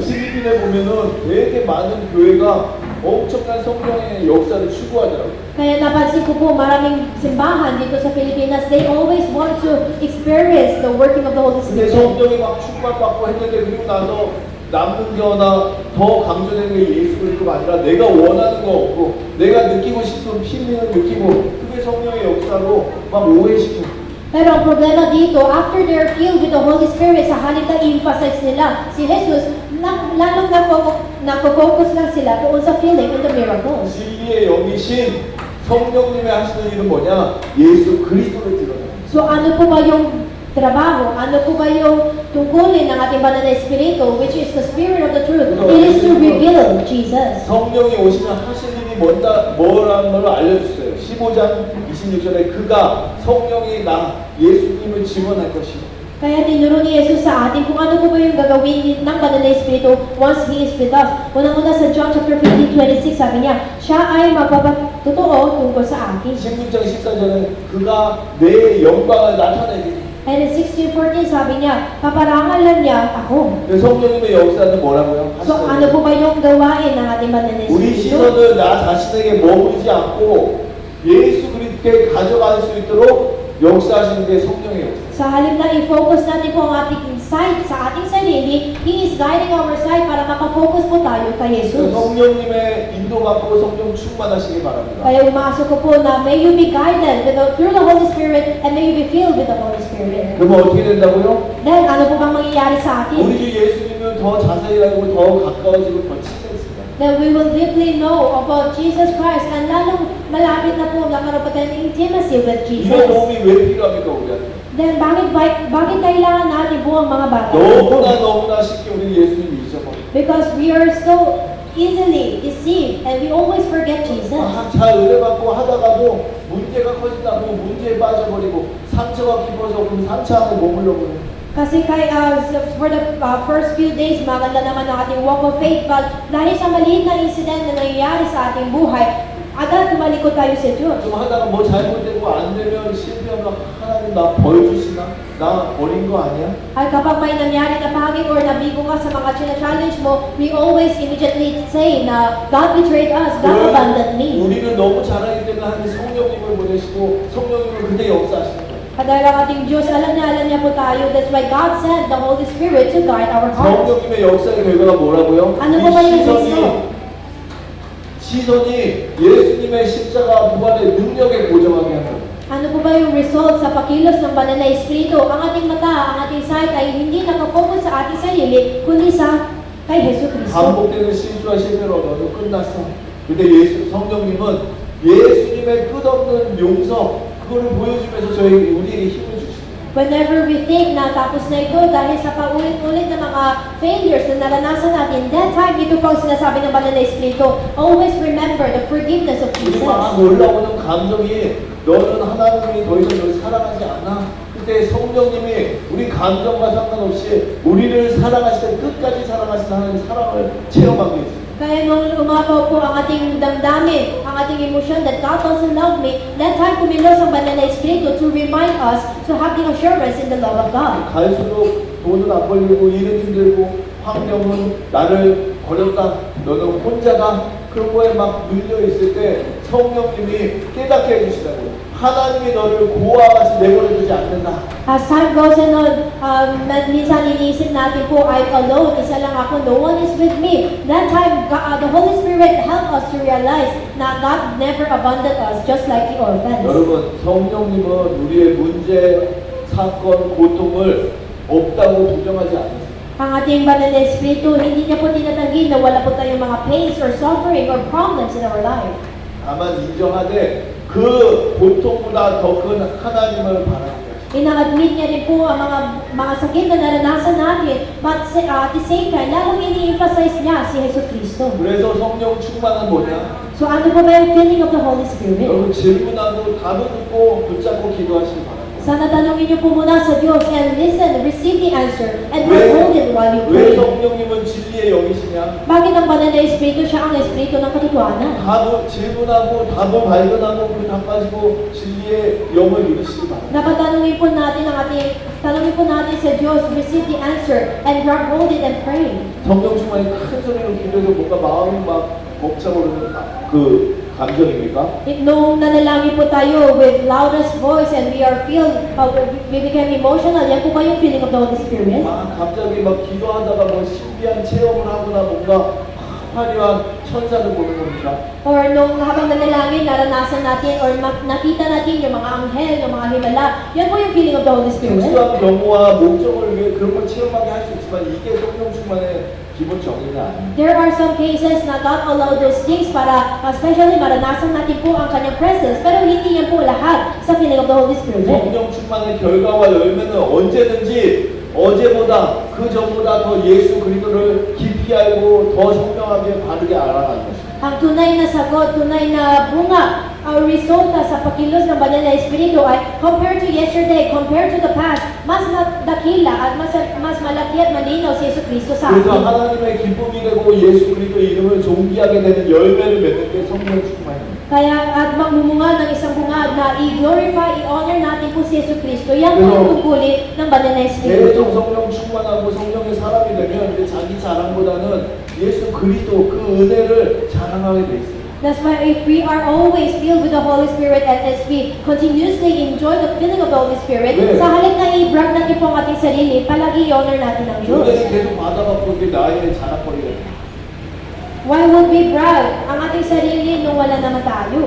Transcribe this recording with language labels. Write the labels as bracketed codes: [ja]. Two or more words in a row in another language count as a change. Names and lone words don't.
[ko] 필리핀에 보면은 되게 많은 교회가 엄청난 성령의 역사를 추구하더라고요. [tl] Kaya napansin ko po maraming simbahan dito sa Pilipinas, [en] they always want to experience the working of the Holy [ko] 근데 [en] Spirit. [ko] 성령이 막 충만받고 했는데 그리고 나서 남는 게 하나 더 강조되는 게 예수 그리스도가 아니라 내가 원하는 거 없고 내가 느끼고 싶은 필링을 느끼고 그게 성령의 역사로 막 오해시키고 [tl] Pero ang problema dito, [en] after they're filled with the Holy Spirit, [tl] sa halip na emphasize nila si Jesus, lalong na-focus lang sila doon sa [en] feeling and the miracles. [ko] 진리의 영이신 성령님의 하시는 일은 뭐냐? 예수 그리스도를 드러내요. [tl] So ano po ba yung trabaho? Ano po ba yung tungkulin ng ating banal na Espiritu, [en] which is the Spirit of the truth? It is to reveal Jesus. [ko] 성령이 오시면 하실 일이 뭐라는 걸 알려주세요. 15장 26절에 그가 성령이 나 예수님을 지원할 것이요. [tl] Kaya tinuro ni Jesus sa atin kung ano po ba yung gagawin ng banal na Espiritu once He is with us. Unang-una sa [en] John chapter [tl] 15:26, sabi niya, siya ay magpapatotoo tungkol sa akin. [ko] 16장 14절에 그가 내 영광을 나타내리니 [en] And in 16:14, [tl] sabi niya, paparangalan niya ako. [ko] 성령님의 역사는 뭐라고요? [tl] So ano po ba yung gawain ng ating banal na [ko] 우리 [tl] Espiritu? [ko] 시선을 나 자신에게 머무르지 않고 예수 그리스도께 가져갈 수 있도록 역사하시는 게 성령의 역사. [tl] Sa halip na i-focus natin po ang ating sight sa ating sarili, [en] He is guiding our sight [tl] para makafocus po tayo kay Jesus. [ko] 성령님의 인도받고 성령 충만하시기 바랍니다. [tl] Kaya umaasa ko po na [en] may you be guided through the Holy Spirit and may you be filled with the Holy Spirit. [ko] 그러면 어떻게 된다고요? [tl] Then, ano po bang mangyayari sa atin? [ko] 우리 주 예수님은 더 자세히 알고 더 가까워지고 더 친해집니다. [en] Then we will deeply know about Jesus Christ and [tl] lalong malapit na po nakaroon po tayo ng [en] intimacy with [ko] 이런 [tl] Jesus. [ko] 도움이 왜 필요합니까 우리한테? [tl] Then, bakit kailangan natin po ang mga bata? [ko] 너무나 쉽게 우리 예수님 잊어버려요. [en] Because we are so easily deceived and we always forget Jesus. [ko] 잘 은혜받고 하다가도 문제가 커진다고 문제에 빠져버리고 상처가 깊어서 그 상처 안에 머물러 버려요. [en] Kasi for the first few days, [tl] maganda naman ang ating [en] walk of faith, but [tl] dahil sa maliit na incident na nangyayari sa ating buhay, agad tumalikod tayo sa Diyos. [ko] 좀 하다가 뭐 잘못되고 안 되면 실패하면 하나님 나 벌 주시나? 나 버린 거 아니야? [tl] At kapag may nangyari na pangit or nabigo ka sa mga challenge mo, [en] we always immediately say na God betrayed us, God abandoned me. [ko] 우리를 너무 잘하기 때문에 하나님 성령님을 보내시고 성령님을 그때 역사하시는 거예요. [tl] At dahil ang ating Diyos, alam niya po tayo, [en] that's why God sent the Holy Spirit to guide our hearts. [ko] 성령님의 역사의 결과가 뭐라고요? [tl] ano po ba yung [ko] 시선이 예수님의 십자가 부활의 능력에 고정하게 하는 거예요. [tl] Ano po ba yung result sa pakilos ng banal na Espiritu? Ang ating mata, ang ating sight ay hindi nakafocus sa ating sarili, kundi sa kay Jesu Cristo. [ko] 반복되는 실수와 실패로 너는 끝났어. 근데 성령님은 예수님의 끝없는 용서 그거를 보여주면서 우리에게 힘을 주십니다. [en] Whenever we think [tl] na tapos na ito dahil sa paulit-ulit na mga failures na naranasan natin, [en] that time [tl] ito po ang sinasabi ng banal na Espiritu, [en] always remember the forgiveness of [ko] 우리 [en] Jesus. [ko] 막 올라오는 감정이 너는 하나님이 더 이상 너를 사랑하지 않아. 그때 성령님이 우리 감정과 상관없이 우리를 사랑하실 때 끝까지 사랑하시는 하나님의 사랑을 체험하게 해줍니다. Kaya nung umapaw po ang ating damdamin, ang ating emosyon [en] that God doesn't love me, that time [ko] kumilos ang banal na Espiritu [en] to remind us to have the assurance in the love of God. [ko] 갈수록 돈은 안 벌리고 일은 힘들고 환경은 나를 버렸다. 너는 혼자다. 그런 거에 막 눌려 있을 때 성령님이 깨닫게 해주시라고요. 하나님이 너를 고아와 같이 내버려두지 않는다. [en] As time goes on, [tl] minsan iniisip natin po, [en] I'm alone, [tl] isa lang ako, [en] no one is with me. That time, the Holy Spirit helped us to realize na God never abandoned us, just like the orphans. [ko] 여러분, 성령님은 우리의 문제, 사건, 고통을 없다고 부정하지 않으세요. [tl] Ang ating banal na Espiritu, hindi niya po tinatanggi na wala po tayong mga [en] pains or suffering or problems in our life. [ko] 다만 인정하되 그 고통보다 더 큰 하나님을 바랍니다. [tl] Ina-admit niya rin po ang mga sakit na naranasan natin, [en] but at the same time, [tl] lalong ini-emphasize niya si Jesu Cristo. [ko] 그래서 성령 충만은 뭐냐? [en] So [tl] ano po ba yung [en] feeling of the Holy Spirit? [ko] 여러분 질문하고 답을 듣고 붙잡고 기도하시기 바랍니다. [tl] Sa Sana tanungin niyo po muna sa Diyos [en] and listen, receive the answer, and [ko] 왜- [en] hold it while you [ko] 왜 [en] pray. [ko] 성령님은 진리의 영이시냐? [tl] Bakit ang banal na Espiritu siya ang Espiritu ng katotohanan? [ko] 답을 질문하고 답을 발견하고 그 답 가지고 진리의 영을 이루시기 바랍니다. [tl] Dapat tanungin po natin sa Diyos, [en] receive the answer, and grab hold it and pray. [ko] 성령 충만이 큰 소리로 기도해서 뭔가 마음이 막 벅차오르는 그 감정입니까? [tl] Nung nanalangin po tayo [en] with loudest voice and we are filled, we became emotional, yan po ba yung feeling of the Holy Spirit? [ko] 막 갑자기 막 기도하다가 뭐 신비한 체험을 하거나 뭔가 화려한 천사를 보는 겁니까? [tl] Or nung habang nanalangin, naranasan natin or nakita natin yung mga anghel, yung mga himala, yan po yung [en] feeling of the Holy Spirit. [ko] 특수한 경우와 목적을 위해 그런 걸 체험하게 할 수 있지만 이게 성령 충만의 기본 정의는 아닙니다. [en] There are some cases [tl] na [en] God allow those things [tl] para, especially maranasan natin po ang kanyang presence, pero hindi yan po lahat sa [en] feeling of the Holy Spirit. [ko] 성령 충만의 결과와 열매는 언제든지 어제보다 그 전보다 더 예수 그리스도를 깊이 알고 더 선명하게 바르게 알아가는 것입니다. [tl] Ang tunay na sagot, tunay na bunga, ang resulta sa pagkilos ng banal na Espiritu ay [en] compared to yesterday, compared to the past, [tl] mas dakila at mas malaki at malinaw si Yesu Cristo sa [ko] 그래서 [tl] atin. [ko] 하나님의 기쁨이 되고 예수 그리스도 이름을 존귀하게 되는 열매를 맺는 게 성령 충만입니다. [tl] Kaya at magmumunga ng isang bungad na i-glorify, i-honor natin po si Yesu Cristo. Yan po ang tungkulin ng banal na [ko] 계속 [tl] Espiritu. [ko] 성령 충만하고 성령의 사람이 되면 이제 자기 자랑보다는 예수 그리스도 그 은혜를 자랑하게 돼 있어요. [en] That's why if we are always filled with the Holy Spirit and as we continuously enjoy the feeling of the Holy Spirit, [ko] 네. [tl] sa halip na i-brag natin po ang ating sarili, palagi i-honor natin ang Diyos. [ko] 은혜를 계속 받아갖고 이게 나의 자랑거리가 돼요. [en] Why would we brag [tl] ang ating sarili nung wala naman tayo?